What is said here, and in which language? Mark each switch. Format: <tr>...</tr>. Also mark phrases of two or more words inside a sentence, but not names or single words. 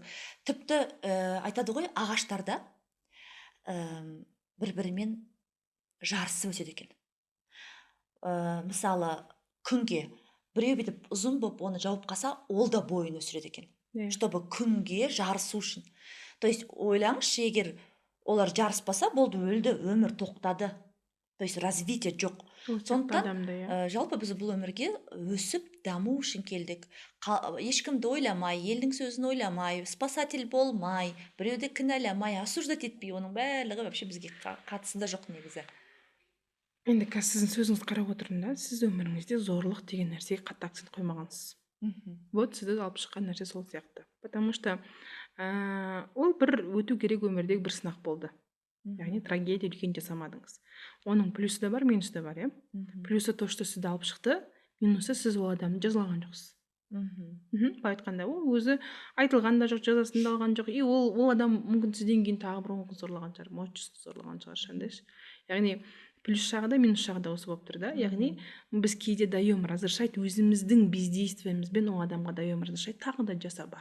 <kk>Тіпті айтады ғой, ағаштарда бір-бірімен жарысып өседі екен. Мысалы, күнге біреу бүйтіп ұзын болып оны жауып қалса, ол да бойын өсіреді екен, чтобы күнге жарысу үшін.</kk> <ru>То есть</ru> <kk>ойлаңызшы, егер олар жарыспаса, болды, өлді, өмір тоқтады.</kk> <ru>То есть развитие жоқ.</ru> <kk>Сондықтан жалпы біз бұл өмірге өсіп даму үшін келдік. Ешкімді ойламай, елдің сөзін ойламай, спасатель болмай, біреуді кінәламай, осуждать етпей, оның барлығы вообще бізге қатысы да жоқ негізі. Енді қазір сіздің сөзіңізді қарап отырмын да, сіз өміріңізде зорлық деген нәрсеге қатты акцент қоймағансыз. Вот сізді алып шыққан нәрсе сол сияқты.</kk> <ru>Потому что</ru> <kk>ол бір өту керек өмірдегі бір сынақ болды. Яғни трагедия үлкен жасамадыңыз. Оның плюсы да бар, минусы да бар,</kk> <ru>Плюсы то, что</ru> <kk>сізді алып шықты, минусы сіз ол адамды жазалаған жоқсыз. Былай айтқанда, ол өзі айтылған да жоқ, жазасын да алған жоқ. И ол адам мүмкін сізден кейін тағы бір 10 қыз зорлаған шығар, 30 қыз зорлаған шығар, яғни плюс жағы да минус жағы да осы болып тұр да. Яғни біз кейде</kk> <ru>даем разрешать</ru> <kk>өзіміздің бездействиемізбен ол адамға</kk> <ru>даем разрешать</ru> <kk>тағы да жаса бар.</kk>